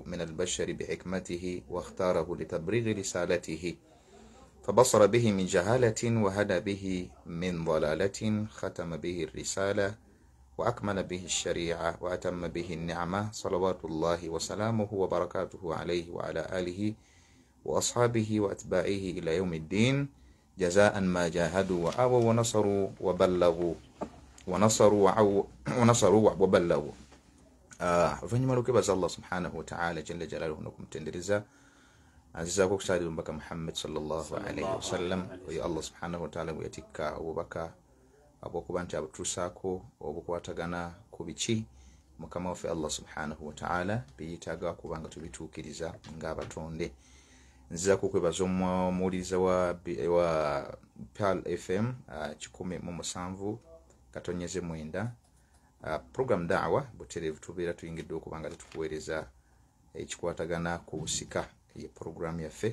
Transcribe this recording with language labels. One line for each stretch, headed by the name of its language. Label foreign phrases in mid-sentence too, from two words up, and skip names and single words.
Arabic: من البشر بحكمته واختاره لتبليغ رسالته فبصر به من جهالة وهدى به من ضلالة ختم به الرسالة وأكمل به الشريعة وأتم به النعمة صلوات الله وسلامه وبركاته عليه وعلى آله وأصحابه وأتباعه إلى يوم الدين جزاء ما جاهدوا وآووا ونصروا وبلغوا وبلغوا.
Ganda: Oluvannyuma lw'okwebaza Allah
Arabic: سبحانه وتعالى جل جلاله
Ganda: n'okumutendereza azizaako okusalira omubaka Muhammad
Arabic: صلى الله عليه وسلم
Ganda: oyo Allah
Arabic: سبحانه وتعالى
Ganda: gwe yatikka obubaka obw'okuba nti abutuusaako obukwatagana ku biki mukama waffe Allah
Arabic: سبحانه وتعالى
Ganda: biyetaaga kubanga tubituukiriza ng'abatonde. Nzizaako okwebaza omuwuliriza wa Pearl FM 107.9 program da'wa butereevu tubeera tuyingidde okubanga tetukuweereza ekikwatagana ku busika ye program yaffe.